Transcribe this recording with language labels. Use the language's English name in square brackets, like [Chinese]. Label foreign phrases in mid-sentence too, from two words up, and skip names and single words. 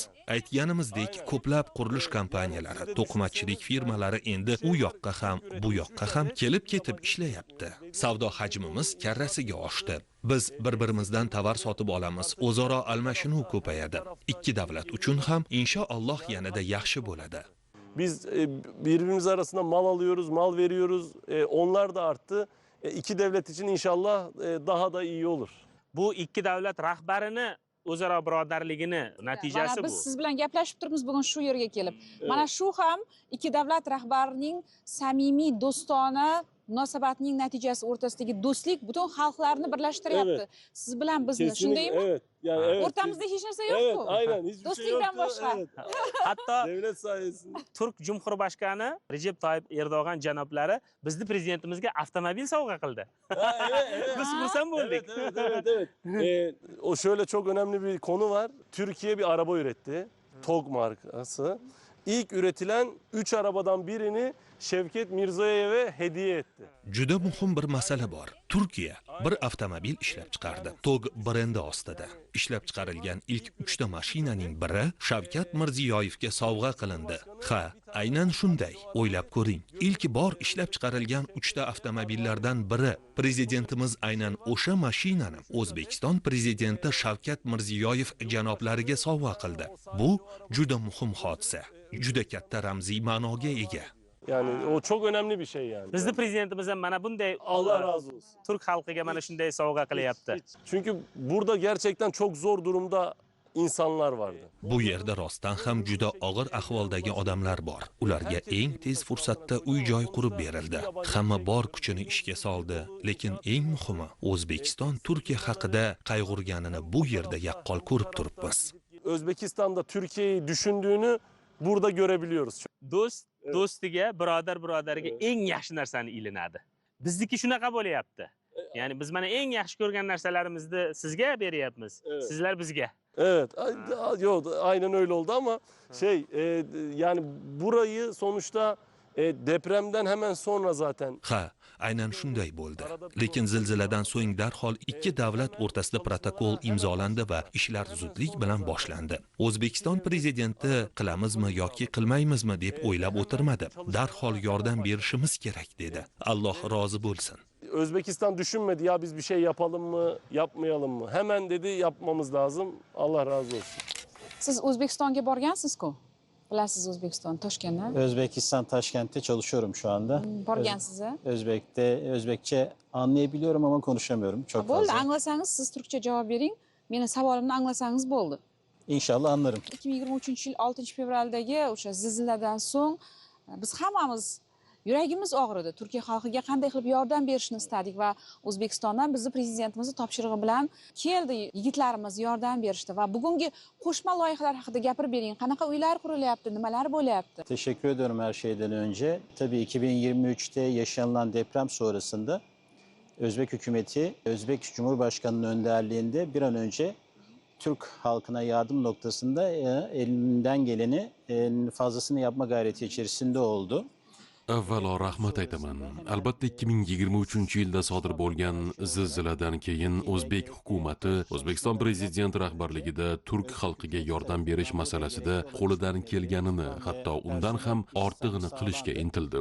[Uzbek] Aytganimizdek, ko'plab qurilish kompaniyalari, to'qimachilik firmalari endi u yoqqa ham, bu yoqqa ham kelib ketib ishlayapti. Savdo hajmimiz karrasiga oshdi. Biz bir-birimizdan tovar sotib olamiz, o'zaro almashinuv ko'payadi. Ikki davlat uchun ham inshaalloh yanada yaxshi bo'ladi. [Turkish] Biz birbirimiz arasında mal alıyoruz, mal veriyoruz. Onlar da arttı. İki devlet için inşallah daha da iyi olur. [Uzbek] Bu ikki davlat rahbarini o'zaro birodarligini natijasi Mana biz bu. siz bilan gaplashib turibmiz bugun shu yerga kelib. Mana shu ham ikki davlat rahbarining samimiy do'stona munosabatning natijasi o'rtasidagi do'stlik butun xalqlarni birlashtiryapti. Siz bilan bizni, shundaymi? [Turkish] Evet. Yani evet. [Uzbek] O'rtamizda hech narsa [Turkish] Evet, [Uzbek] yo'q-ku. [Turkish] aynen. Hiçbir şey [Uzbek] Do'stlikdan [Turkish] yoktu. [Uzbek] boshqa. [Turkish] Evet. [Uzbek] Hatto [Turkish] Devlet sayesinde. [Uzbek] Turk Cumhurbaşkanı Recep Tayyip Erdo'g'an janoblari bizni prezidentimizga avtomobil sovg'a qildi. Biz xursand bo'ldik. [Turkish] O şöyle çok önemli bir konu var. Türkiye bir araba üretti. TOG markası. İlk üretilen 3 arabadan birini Şevket Mirzoyev'e hediye etti. [Uzbek] Juda muhim bir masala bor. Turkiya bir avtomobil ishlab chiqardi. TOG brendi ostida. Ishlab chiqarilgan ilk 3 ta mashinaning biri Shavkat Mirziyoyevga sovg'a qilindi. Ha, aynan shunday. O'ylab ko'ring. Ilk bor ishlab chiqarilgan 3 ta avtomobillardan biri prezidentimiz aynan o'sha mashinani O'zbekiston prezidenti Shavkat Mirziyoyev janoblariga sovg'a qildi. Bu juda muhim hodisa. Juda katta ramziy ma'noga ega. [Turkish] Yani o çok önemli bir şey yani. [Uzbek] Bizni prezidentimiz ham mana bunday [Turkish] Allah razı olsun. [Uzbek] Turk xalqiga mana shunday sovg'a qilyapti. [Turkish] Çünkü burada gerçekten çok zor durumda insanlar vardı. [Uzbek] Bu yerda rostdan ham juda og'ir ahvoldagi odamlar bor. Ularga eng tez fursatda uy-joy qurib berildi. Hamma bor kuchini ishga soldi, lekin eng muhimi O'zbekiston Turkiya haqida qayg'urganini bu yerda yaqqol ko'rib turibmiz. [Turkish] Özbekistan'da Türkiye'yi düşündüğünü burada görebiliyoruz. [Uzbek] Do'st do'stiga, birodar birodariga eng yaxshi narsani ilinadi. Bizniki shunaqa bo'lyapti. Ya'ni biz mana eng yaxshi ko'rgan narsalarimizni sizga beryapmiz. Sizlar bizga. [Turkish] Evet, yok aynen öyle oldu ama yani burayı sonuçta depremden hemen sonra zaten. [Uzbek] Ha, aynan shunday bo'ldi. Lekin zilziladan so'ng darhol ikki davlat o'rtasida protokol imzolandi va ishlar zudlik bilan boshlandi. O'zbekiston prezidenti qilamizmi yoki qilmaymizmi deb o'ylab o'tirmadi. Darhol yordam berishimiz kerak dedi. Alloh rozi bo'lsin. [Turkish] Özbekistan düşünmedi ya biz bir şey yapalım mı, yapmayalım mı? Hemen dedi yapmamız lazım. Allah razı olsun. [Uzbek] Siz O'zbekistonga borgansiz-ku? Bilasiz O'zbekiston, Toshkentda. [Turkish] Özbekistan Taşkent'te çalışıyorum şu anda. [Uzbek] Borgansiz. [Turkish] Özbekçe anlayabiliyorum ama konuşamıyorum çok [Uzbek] Bo'ldi, [Turkish] fazla. [Uzbek] anglasangiz siz turkcha javob bering. Meni savolimni anglasangiz bo'ldi. [Turkish] İnşallah anlarım. [Uzbek] 2023-yil 6-fevraldagi o'sha zilziladan so'ng biz hammamiz yuragimiz og'ridi. Turkiya xalqiga qanday qilib yordam berishni istadik va O'zbekistondan bizni prezidentimiz topshirig'i bilan keldi. Yigitlarimiz yordam berishdi va bugungi qo'shma loyihalar haqida gapirib bering. Qanaqa uylar qurilyapti, nimalar bo'lyapti? [Turkish] Teşekkür ediyorum her şeyden önce. Tabii 2023'te yaşanılan deprem sonrasında Özbek hükümeti, Özbek Cumhurbaşkanı'nın önderliğinde bir an önce Türk halkına yardım noktasında elinden geleni fazlasını yapma gayreti içerisinde oldu. [Uzbek] Avvalo rahmat aytaman. Albatta 2023-yilda sodir bo'lgan zilziladan keyin O'zbek hukumati O'zbekiston prezidenti rahbarligida turk xalqiga yordam berish masalasida qo'lidan kelganini, hatto undan ham ortig'ini qilishga intildi.